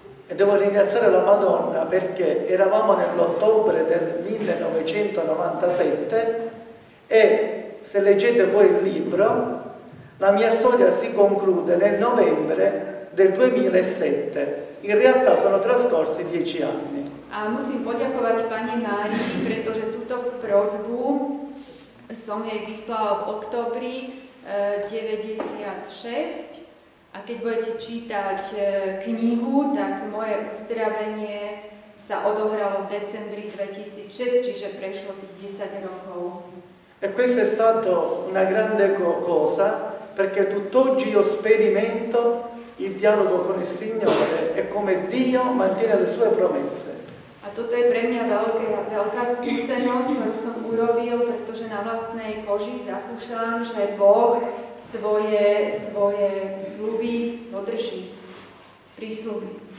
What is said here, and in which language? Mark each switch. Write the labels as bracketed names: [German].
[Italian] E devo ringraziare la Madonna perché eravamo nell'ottobre del 1997 e se leggete poi il libro, la mia storia si conclude nel novembre del 2007. In realtà sono trascorsi 10 anni. [Slovak] A musím poďakovať pani Márii, pretože túto prosbu som jej vyslala v októbri 96 a keď budete čítať knihu, tak moje uzdravenie sa odohralo v decembri 2006, čiže prešlo tých 10 rokov. [Italian] E questo è stato una grande cosa, perché tutt'oggi io sperimento il dialogo con il Signore e come Dio mantiene le sue promesse. [Slovak] A toto je pre mňa veľká skúsenosť, ktorú som urobil, pretože na vlastnej koži zakúšam, že Boh svoje sľuby dodrží, prísľuby.